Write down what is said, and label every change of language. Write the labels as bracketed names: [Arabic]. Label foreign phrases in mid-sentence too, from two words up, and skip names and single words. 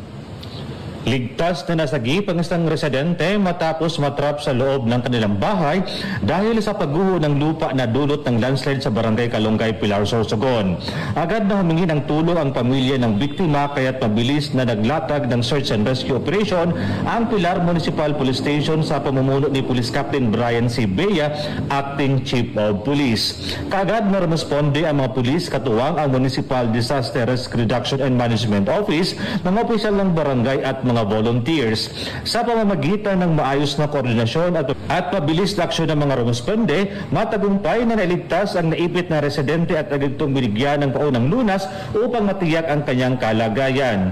[Filipino] Ligtas na nasagip ang isang residente matapos matrap sa loob ng kanilang bahay dahil sa pagguho ng lupa na dulot ng landslide sa Barangay Kalongay, Pilar, Sorsogon. Agad na humingi ng tulong ang pamilya ng biktima kaya't mabilis na naglatag ng [English] search and rescue operation [Filipino] ang Pilar Municipal Police Station sa pamumuno ni Police Captain Brian C. Bea, Acting Chief of Police. Kaagad na rumusponde ang mga pulis katuwang ang Municipal Disaster Risk Reduction and Management Office, mga opisyal ng barangay at mga volunteers. Sa pamamagitan ng maayos na koordinasyon at mabilis na aksyon ng mga rumusponde, matagumpay na nailigtas ang naipit na residente at agad itong binigyan ng paunang lunas upang matiyak ang kanyang kalagayan.